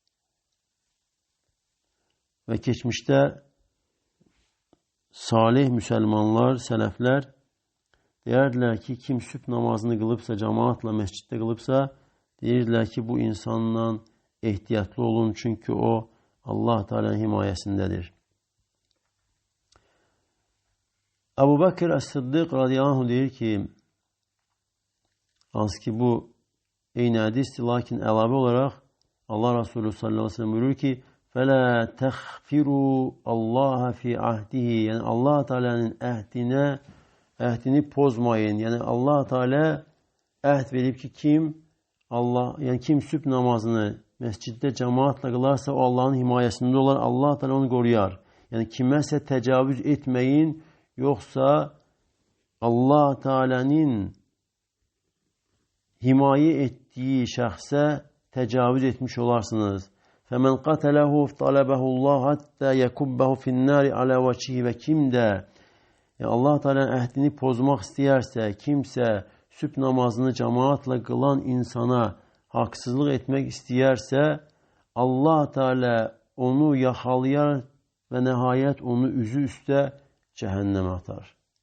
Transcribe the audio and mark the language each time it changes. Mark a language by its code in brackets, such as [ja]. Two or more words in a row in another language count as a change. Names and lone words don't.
[az] Ve geçmişte salih Müslümanlar, selefler deyirlər ki, kim sübh namazını kılıbsa, cemaatla mescidde kılıbsa, deyirlər ki, bu insanla ehtiyatlı olun çünkü o Allah Teala'nın himayesindedir. Ebu Bekir Es-Sıddık [ar] رضي الله عنه [az] deyir ki, az ki bu eyni hadistir, lakin əlavə olaraq Allah Resulü [ar] صلى الله عليه وسلم [az] buyurur ki, [ar] فَلَا تَخْفِرُوا اللّٰهَ فِي عَهْدِهِ. [az] Yani Allah Teala'nın əhdini pozmayın. Yani Allah Teala əhd verib ki, kim sübh namazını mescidde cemaatla kılarsa o Allah'ın himayesinde olar. Allah Teala onu koruyar. Yani kiməsə tecavüz etmeyin, yoksa Allah Teala'nın himaye ettiği şəxsə tecavüz etmiş olarsınız. [ar] فَمَنْ قَتَلَهُ فَطَلَبَهُ اللّٰهُ حَتَّى يَكُبَّهُ فِي النَّارِ عَلَى وَجْهِهِ. [az] Ve kim de Allah Teala'nın əhdini pozmaq istəyərsə, kimsə sübh namazını cemaatla kılan insana haksızlık etmek istəyərsə, Allah Teala onu yaxalayar ve nihayet onu üzü üstə cehenneme atar.